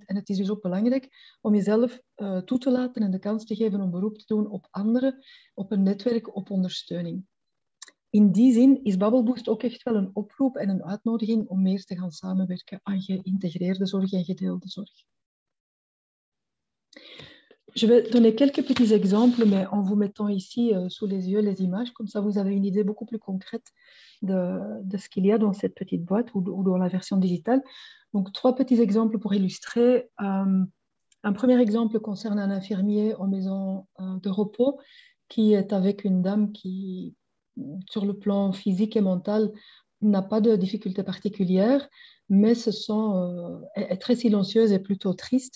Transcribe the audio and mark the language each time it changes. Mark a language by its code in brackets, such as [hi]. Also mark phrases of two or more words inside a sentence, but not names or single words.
[nl] En het is dus ook belangrijk om jezelf toe te laten en de kans te geven om beroep te doen op anderen, op een netwerk, op ondersteuning. In die zin is Bubble Boost ook echt wel een oproep en een uitnodiging om meer te gaan samenwerken aan geïntegreerde zorg en gedeelde zorg. [fr] Je vais donner quelques petits exemples, mais en vous mettant ici sous les yeux les images, comme ça vous avez une idée beaucoup plus concrète de ce qu'il y a dans cette petite boîte ou dans la version digitale. Donc, 3 petits exemples pour illustrer. Un premier exemple concerne un infirmier en maison de repos qui est avec une dame qui, sur le plan physique et mental, n'a pas de difficultés particulières, mais est très silencieuse et plutôt triste.